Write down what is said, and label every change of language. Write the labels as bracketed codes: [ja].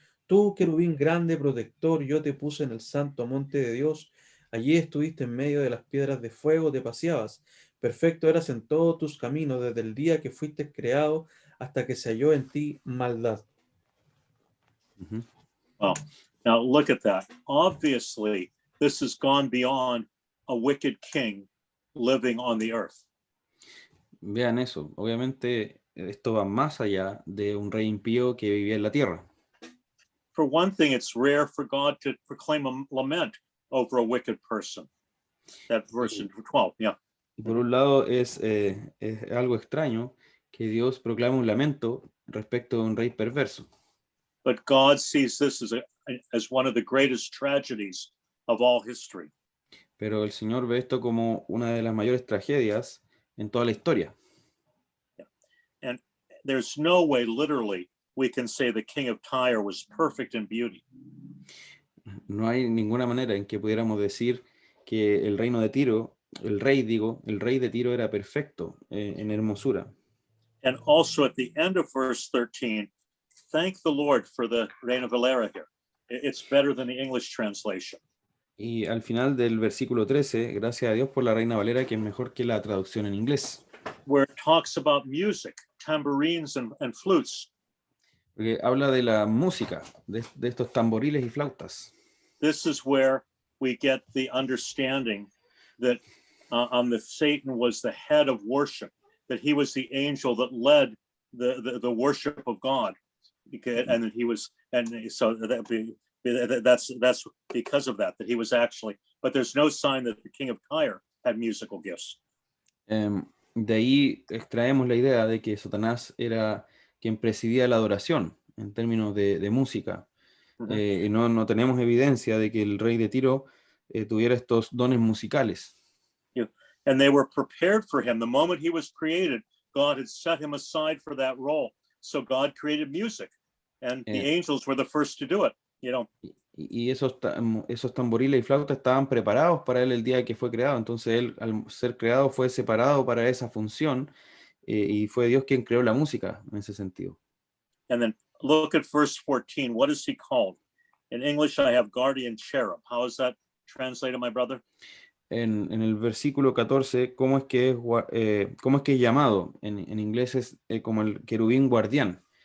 [es] Tú, querubín grande, protector, yo te puse en el santo monte de Dios. Allí estuviste en medio de las piedras de fuego, te paseabas. Perfecto eras en todos tus caminos, desde el día que fuiste creado hasta que se halló en ti maldad. Ujú. [en] Well, now look at that. Obviously, this has gone beyond a wicked king living on the earth. [es] Vean eso. Obviamente, esto va más allá de un rey impío que vivía en la tierra. [en] For one thing, it's rare for God to proclaim a lament over a wicked person. That verse in 12, yeah. [es] Y por un lado, es algo extraño que Dios proclame un lamento respecto de un rey perverso. [en] But God sees this as one of the greatest tragedies of all history. [es] Pero el Señor ve esto como una de las mayores tragedias en toda la historia. [en] And there's no way, literally, we can say the king of Tyre was perfect in beauty. [es] No hay ninguna manera en que pudiéramos decir que el reino de Tiro, el rey de Tiro era perfecto en hermosura. [en] And also at the end of verse 13, thank the Lord for the Reina Valera here. It's better than the English translation. [es] Y al final del versículo 13, gracias a Dios por la Reina Valera, que es mejor que la traducción en inglés. [en] Where it talks about music, tambourines and flutes. [es] Porque habla de la música, de estos tamboriles y flautas. [en] This is where we get the understanding that the Satan was the head of worship, that he was the angel that led the worship of God, and that he was, and so that's because of that he was actually. But there's no sign that the king of Tyre had musical gifts. [es] De ahí extraemos la idea de que Satanás era quien presidía la adoración en términos de música. Y no tenemos evidencia de que el rey de Tiro tuviera estos dones musicales. [en] And they were prepared for him. The moment he was created, God had set him aside for that role. So God created music, and the angels were the first to do it. You know. [es] Y esos tamboriles y flautas estaban preparados para él el día que fue creado. Entonces él, al ser creado, fue separado para esa función y fue Dios quien creó la música en ese sentido. And then look at verse 14. What is he called? In English, I have guardian cherub. How is that translated, my brother? En el versículo 14, ¿cómo es que es llamado? En inglés es como el querubín guardián.